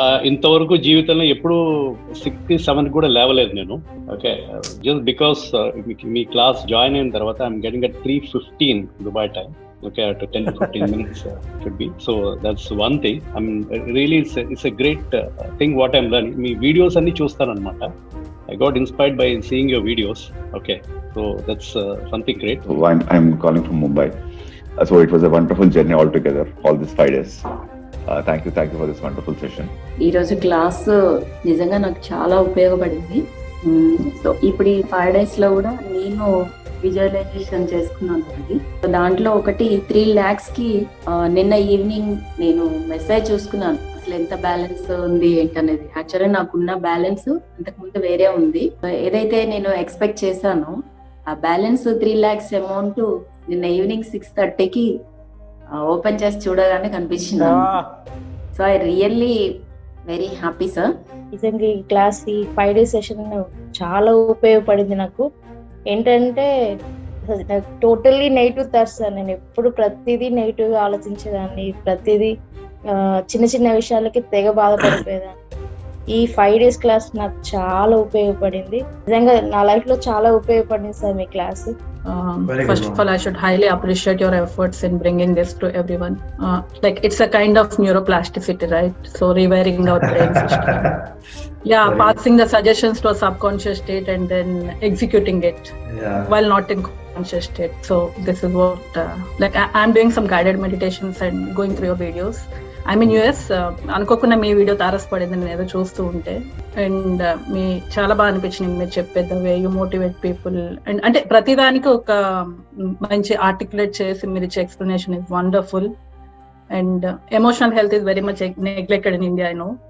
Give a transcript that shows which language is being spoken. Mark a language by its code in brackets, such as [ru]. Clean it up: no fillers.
[te] ఇంతవరకు జీవితంలో ఎప్పుడు 67 కూడా లేవలేదు నేను. [en] okay, just because [te] మీ class join అయిన తర్వాత [en] I'm getting at 3:15 Dubai time. Okay, at 10 to 15 minutes should be. So that's one thing. I mean, really it's a great thing what I'm learning. [te] Me videos anni chustanu anamata. [en] I got inspired by seeing your videos. Okay, so that's something great. So I'm calling from Mumbai. So it was a wonderful journey altogether, all these 5 days. Thank you for this wonderful session. [te] ఈ రోజు class నిజంగా నాకు చాలా ఉపయోగపడింది. So ఇప్పుడు ఈ 5 days లో కూడా నేను విజువలైజేషన్ చేసుకున్నాను. దాంట్లో ఒకటి 3 lakhs కి నిన్న ఈవినింగ్ నేను మెసేజ్ చూసుకున్నాను, అసలు ఎంత బ్యాలెన్స్ ఉంది ఏంటనేది. యాక్చువల్లీ నాకున్న బ్యాలెన్స్ అంతకుముందు వేరే ఉంది. ఏదైతే నేను ఎక్స్పెక్ట్ చేశానో ఆ బ్యాలెన్స్ 3 lakhs అమౌంట్ నిన్న ఈవినింగ్ 6:30కి ఓపెన్ చేసి చూడగానే కనిపించింది. [en] So I really very happy sir. [te] నిజంగా ఈ క్లాస్ ఈ 5 days సెషన్ చాలా ఉపయోగపడింది నాకు. ఏంటంటే టోటల్లీ నెగిటివ్ థాట్స్ సార్. నేను ఎప్పుడు ప్రతిదీ నెగిటివ్ గా ఆలోచించేదాన్ని, ప్రతిదీ చిన్న చిన్న విషయాలకి తెగ బాధపడిపోయేదాన్ని. ఈ 5 days క్లాస్ నాకు చాలా ఉపయోగపడింది. నిజంగా నా లైఫ్ లో చాలా ఉపయోగపడింది sir మీ class. [en] First of all, I should highly appreciate your efforts in bringing this to everyone. Like it's a kind of neuroplasticity, right? So rewiring our brain system. Yeah, passing the suggestions to a subconscious state and then executing it while not in conscious state. So this is what like I'm doing some guided meditations and going through your videos. I'm in US. [te] అనుకోకుండా మీ video తారసపడింది నేను ఏదో చూస్తూ ఉంటే. And మీ చాలా బాగా అనిపించింది మీరు చెప్పే [en] The way you motivate people. [te] And అంటే ప్రతిదానికి ఒక మంచి ఆర్టికులేట్ చేసి మీరు ఇచ్చే explanation is wonderful. [en] And emotional health is very much neglected in India. I know